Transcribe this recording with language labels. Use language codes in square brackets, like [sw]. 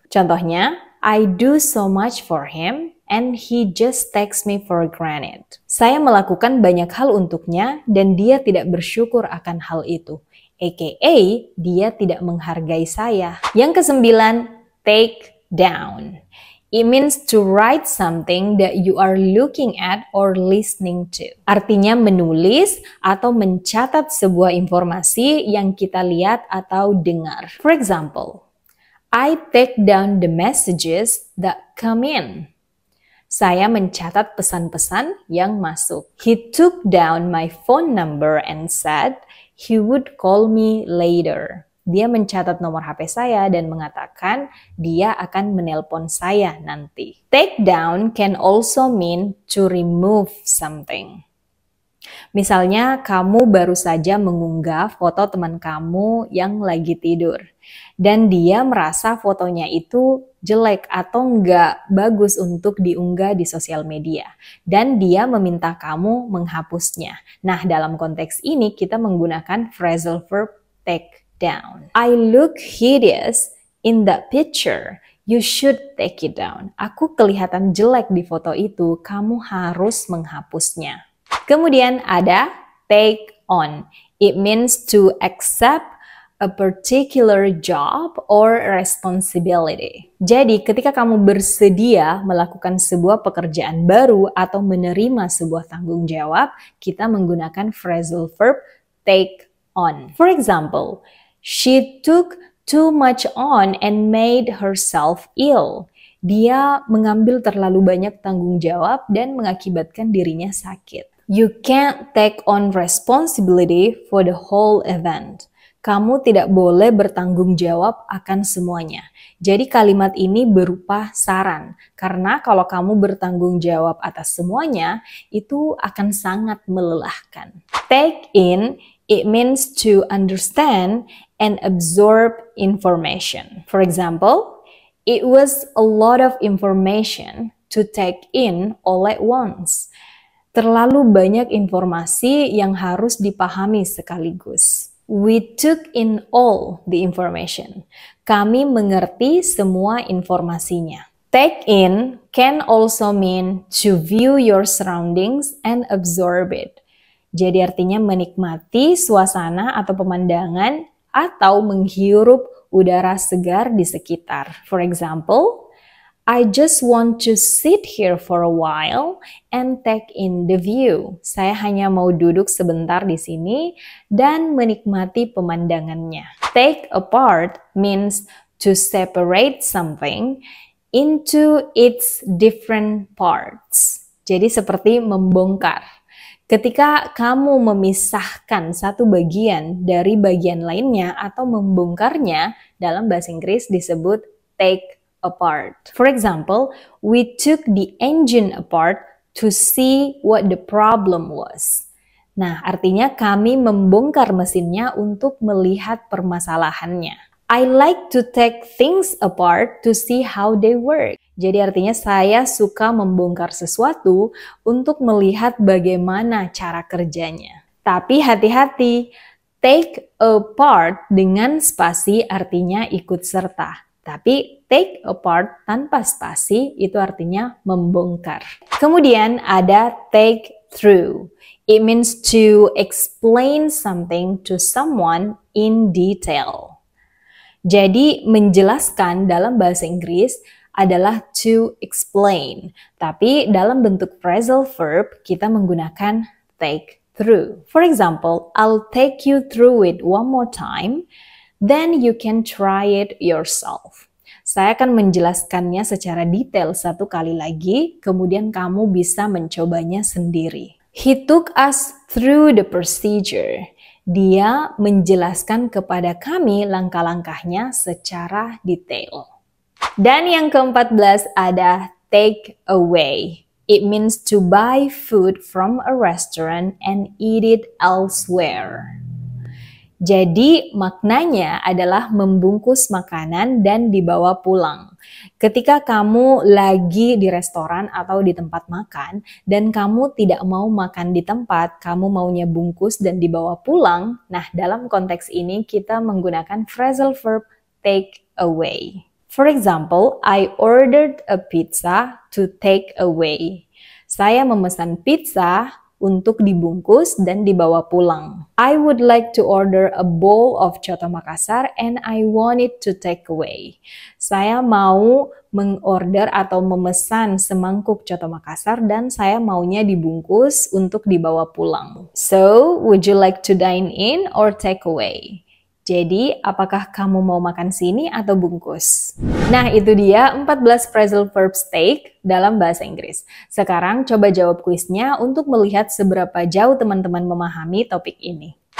[en] Contohnya, I do so much for him and he just takes me for granted. [id] Saya melakukan banyak hal untuknya dan dia tidak bersyukur akan hal itu. AKA, dia tidak menghargai saya. Yang kesembilan, take down. [en] It means to write something that you are looking at or listening to. [id] Artinya menulis atau mencatat sebuah informasi yang kita lihat atau dengar. [en] For example, I take down the messages that come in. [id] Saya mencatat pesan-pesan yang masuk. [en] He took down my phone number and said he would call me later. [id] Dia mencatat nomor HP saya dan mengatakan dia akan menelpon saya nanti. [en] Take down can also mean to remove something. [id] Misalnya kamu baru saja mengunggah foto teman kamu yang lagi tidur. Dan dia merasa fotonya itu jelek atau nggak bagus untuk diunggah di sosial media. Dan dia meminta kamu menghapusnya. Nah, dalam konteks ini kita menggunakan phrasal verb take down. [en] I look hideous in that picture. You should take it down. [id] Aku kelihatan jelek di foto itu, kamu harus menghapusnya. Kemudian ada take on. [en] It means to accept a particular job or responsibility. [id] Jadi ketika kamu bersedia melakukan sebuah pekerjaan baru atau menerima sebuah tanggung jawab, kita menggunakan phrasal verb take on. [en] For example, she took too much on and made herself ill. [id] Dia mengambil terlalu banyak tanggung jawab dan mengakibatkan dirinya sakit. [en] You can't take on responsibility for the whole event. [id] kamu tidak boleh bertanggung jawab akan semuanya. Jadi kalimat ini berupa saran, karena kalau kamu bertanggung jawab atas semuanya, itu akan sangat melelahkan. [en] Take in, it means to understand and absorb information. For example, it was a lot of information to take in all at once. [id] Terlalu banyak informasi yang harus dipahami sekaligus. [en] We took in all the information. [id] Kami mengerti semua informasinya. [en] Take in can also mean to view your surroundings and absorb it. [id] Jadi artinya menikmati suasana atau pemandangan atau menghirup udara segar di sekitar. [en] For example, I just want to sit here for a while and take in the view. [id] Saya hanya mau duduk sebentar di sini dan menikmati pemandangannya. [en] Take apart means to separate something into its different parts. [id] Jadi seperti membongkar. Ketika kamu memisahkan satu bagian dari bagian lainnya atau membongkarnya, dalam bahasa Inggris disebut take apart. [en] For example, we took the engine apart to see what the problem was. [id] Nah, artinya kami membongkar mesinnya untuk melihat permasalahannya. [en] I like to take things apart to see how they work. [id] Jadi artinya saya suka membongkar sesuatu untuk melihat bagaimana cara kerjanya. Tapi hati-hati, take apart dengan spasi artinya ikut serta. Tapi take apart tanpa spasi itu artinya membongkar. Kemudian ada take through. [en] It means to explain something to someone in detail. [id] Jadi menjelaskan dalam bahasa Inggris adalah to explain. Tapi dalam bentuk phrasal verb kita menggunakan take through. [en] For example, I'll take you through it one more time. Then you can try it yourself. [id] Saya akan menjelaskannya secara detail satu kali lagi, kemudian kamu bisa mencobanya sendiri. [en] He took us through the procedure. [id] Dia menjelaskan kepada kami langkah-langkahnya secara detail. Dan yang ke-14 ada take away. [en] It means to buy food from a restaurant and eat it elsewhere. [id] Jadi maknanya adalah membungkus makanan dan dibawa pulang. Ketika kamu lagi di restoran atau di tempat makan dan kamu tidak mau makan di tempat, kamu maunya bungkus dan dibawa pulang. Nah, dalam konteks ini kita menggunakan phrasal verb take away. [en] For example, I ordered a pizza to take away. [id] Saya memesan pizza untuk dibungkus dan dibawa pulang. [en] I would like to order a bowl of coto Makassar and I want it to take away. [id] Saya mau mengorder atau memesan semangkuk coto Makassar dan saya maunya dibungkus untuk dibawa pulang. [en] So, would you like to dine in or take away? [id] Jadi, apakah kamu mau makan sini atau bungkus? Nah, itu dia 14 phrasal verbs take dalam bahasa Inggris. Sekarang coba jawab kuisnya untuk melihat seberapa jauh teman-teman memahami topik ini.